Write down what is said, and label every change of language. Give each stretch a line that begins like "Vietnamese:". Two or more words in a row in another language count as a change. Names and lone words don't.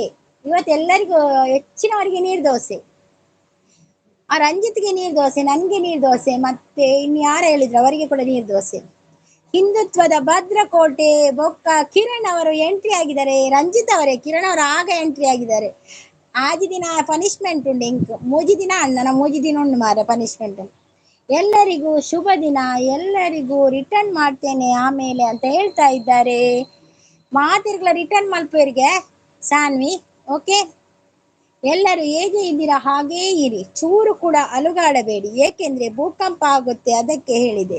Kannada: ಇವತ್ತು ಎಲ್ಲರಿಗೂ ಹೆಚ್ಚಿನವರಿಗೆ ನೀರ್ ದೋಸೆ. ಆ ರಂಜಿತ್ಗೆ ನೀರ್ ದೋಸೆ, ನನ್ಗೆ ನೀರ್ ದೋಸೆ, ಮತ್ತೆ ಇನ್ನು ಯಾರು ಹೇಳಿದ್ರು ಅವರಿಗೆ ಕೂಡ ನೀರ್ ದೋಸೆ. ಹಿಂದುತ್ವದ ಭದ್ರಕೋಟೆ ಬೊಕ್ಕ ಕಿರಣ್ ಅವರು ಎಂಟ್ರಿ ಆಗಿದ್ದಾರೆ. ರಂಜಿತ್ ಅವರೇ, ಕಿರಣ್ ಅವರು ಆಗ ಎಂಟ್ರಿ ಆಗಿದ್ದಾರೆ.
Tulu: ಆಜಿ ದಿನ ಪನಿಷ್ಮೆಂಟ್ ಉಂಡು ಇಂಕ್ ಮೂಜಿ ದಿನ ಅಣ್ಣನ ಮೂಜಿ ದಿನ ಉಂಡು ಮಾರ ಪನಿಷ್ಮೆಂಟ್.
Kannada: ಎಲ್ಲರಿಗೂ ಶುಭ ದಿನ, ಎಲ್ಲರಿಗೂ ರಿಟರ್ನ್ ಮಾಡ್ತೇನೆ ಆಮೇಲೆ ಅಂತ ಹೇಳ್ತಾ ಇದ್ದಾರೆ.
Tulu: ಮಾತಿರ್ಗಳ ರಿಟರ್ನ್ ಮಲ್ಪೇರಿಗೆ ಸಾನ್ವಿ. ಓಕೆ.
Kannada: ಎಲ್ಲರೂ ಹೇಗೆ ಇದ್ದೀರಾ ಹಾಗೇ ಇರಿ, ಚೂರು ಕೂಡ ಅಲುಗಾಡಬೇಡಿ, ಏಕೆಂದ್ರೆ ಭೂಕಂಪ ಆಗುತ್ತೆ ಅದಕ್ಕೆ ಹೇಳಿದೆ.